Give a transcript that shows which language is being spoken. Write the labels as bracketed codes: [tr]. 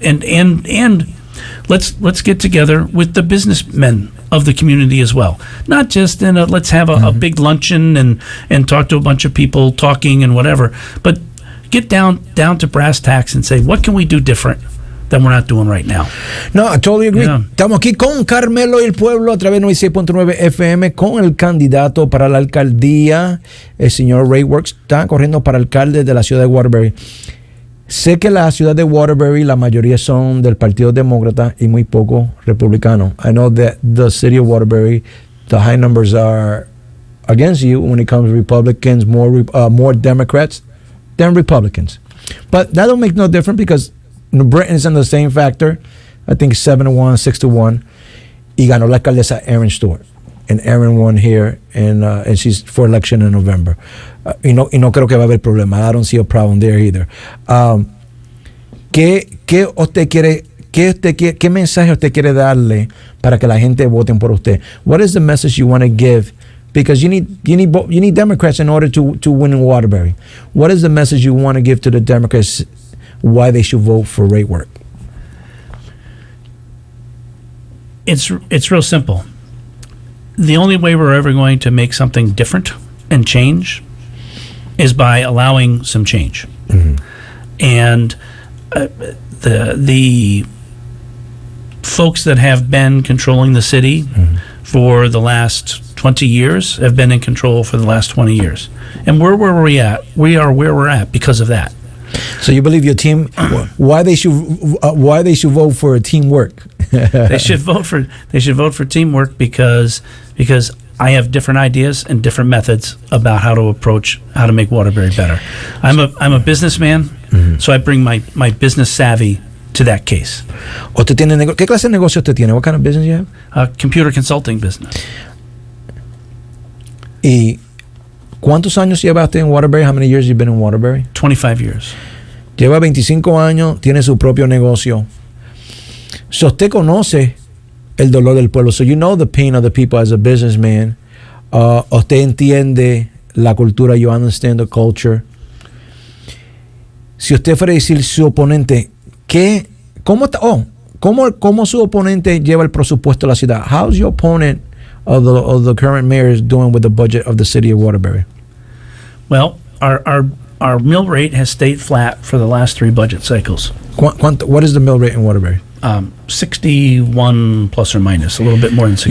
[en] And let's get together with the businessmen of the community as well. Not just let's have a big luncheon and talk to a bunch of people talking and whatever, but get down to brass tacks and say, what can we do different that we're not doing right now? No, I totally agree. Yeah. [es] Estamos aquí con Carmelo y el Pueblo a través de 96.9 FM con el candidato para la alcaldía, el señor Ray Works. Está corriendo para alcalde de la ciudad de Waterbury. Sé que la ciudad de Waterbury, la mayoría son del Partido Demócrata y muy poco republicano. [en] I know that the city of Waterbury, the high numbers are against you when it comes to Republicans, more Democrats than Republicans. But that don't make no difference, because New Britain is in the same factor. I think 7-1, 6-1. [es] Y ganó la alcaldesa Erin Stewart. [en] And Erin won here, and she's for election in November. [es] Y no creo que va a haber problema. [en] I don't see a problem there either. [es] ¿qué mensaje usted quiere darle para que la gente vote por usted? [en] What is the message you want to give? Because you need Democrats in order to win in Waterbury. What is the message you want to give to the Democrats why they should vote for rate work? It's real simple. The only way we're ever going to make something different and change is by allowing some change. Mm-hmm. And the folks that have been controlling the city for the last 20 years have been in control for the last 20 years. And we're where we're at. We are where we're at because of that. So you believe your team? Why they should vote for teamwork? They should vote for teamwork because I have different ideas and different methods about how to make Waterbury better. I'm a businessman, so I bring my business savvy to that case. [es] ¿Qué clase de negocio usted tiene? [en] What kind of business you have? Computer consulting business. [es] ¿Y cuántos años lleva usted en Waterbury? [en] How many years you been in Waterbury? 25 years. [es] Lleva 25 años, tiene su propio negocio. So usted conoce el dolor del pueblo. [en] So you know the pain of the people as a businessman. [es] Usted entiende la cultura. [en] You understand the culture. [es] Si usted fuera a decir su oponente, ¿cómo su oponente lleva el presupuesto de la ciudad? [en] How's your opponent of the current mayor is doing with the budget of the city of Waterbury? Well, our mill rate has stayed flat for the last 3 budget cycles. What is the mill rate in Waterbury? 61 plus or minus, a little bit more than 60.